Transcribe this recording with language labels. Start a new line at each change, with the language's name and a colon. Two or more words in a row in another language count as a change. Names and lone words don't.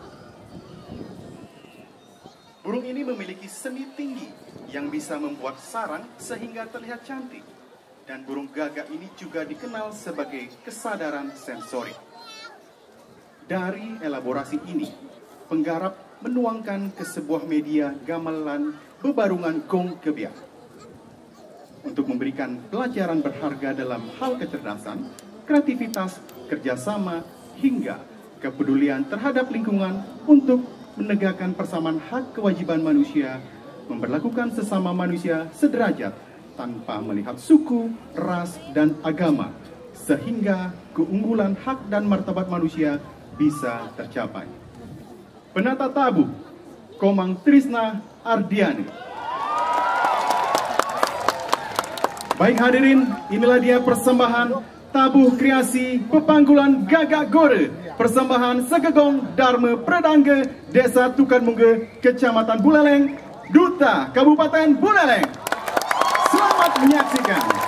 Indonesian: Burung ini memiliki seni tinggi yang bisa membuat sarang sehingga terlihat cantik. Dan burung gagak ini juga dikenal sebagai kesadaran sensorik. Dari elaborasi ini, penggarap menuangkan ke sebuah media gamelan bebarungan gong kebiak. Untuk memberikan pelajaran berharga dalam hal kecerdasan, kreativitas, kerjasama, hingga kepedulian terhadap lingkungan untuk menegakkan persamaan hak kewajiban manusia, memperlakukan sesama manusia sederajat tanpa melihat suku, ras, dan agama, sehingga keunggulan hak dan martabat manusia bisa tercapai. Penata tabu, Komang Trisna Ardiani. Baik hadirin, inilah dia persembahan tabuh kreasi Pepanggulan Gagak Gore, persembahan Segegong Dharma Predangga, Desa Tukanmungga, Kecamatan Buleleng, Duta Kabupaten Buleleng. Selamat menyaksikan.